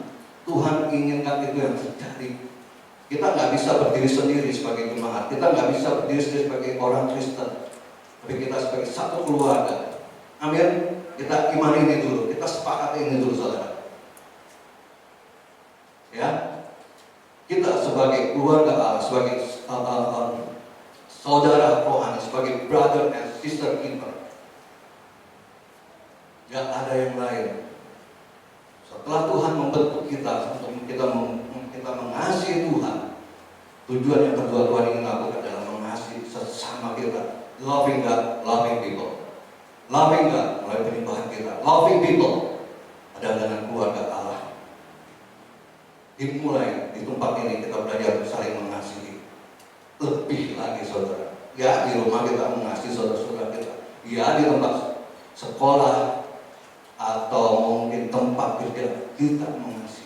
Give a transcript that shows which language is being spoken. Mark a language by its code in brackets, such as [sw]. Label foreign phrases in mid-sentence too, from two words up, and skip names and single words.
[id] Tuhan inginkan itu yang terjadi. Kita nggak bisa berdiri sendiri sebagai jemaat, kita nggak bisa berdiri sendiri sebagai orang Kristen, tapi kita sebagai satu keluarga. Amin. Kita imani ini dulu, kita sepakati ini dulu, saudara. Ya, kita sebagai keluarga Allah, sebagai saudara rohani, sebagai [en] brother and sister keeper. [id] Gak ada yang lain. Setelah Tuhan membentuk kita untuk kita mengasihi Tuhan, tujuan yang kedua Tuhan ingin lakukan adalah mengasihi sesama kita. [en] Loving God, loving people. Loving God [id] melalui penyembahan kita. [en] Loving people [id] adalah dengan keluarga Allah. Dimulai di tempat ini kita belajar saling mengasihi. Lebih lagi, saudara. Ya, di rumah kita mengasihi saudara-saudara kita. Ya, di tempat sekolah atau mungkin tempat kerja kita mengasihi.